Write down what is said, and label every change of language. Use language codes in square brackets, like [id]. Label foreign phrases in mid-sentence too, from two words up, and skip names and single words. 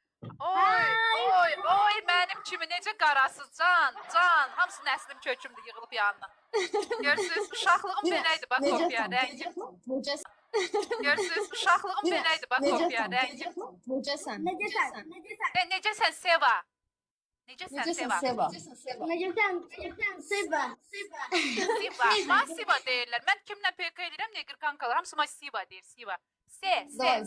[az] Oy, mənim kimi necə qarasız can. Hamısı nəslim kökümdür yığılıb yanına. Görürsünüz, uşaqlığım beləydi bax kopya rəngim. Görürsünüz, uşaqlığım beləydi bax kopya rəngim. Necəsən? Necəsən Seva? Necəsən Seva? Seva. Masiva deyirlər. Mən kimlə PK edirəm, negir kankalar. Hamısı Masiva deyir, Siva. Seva.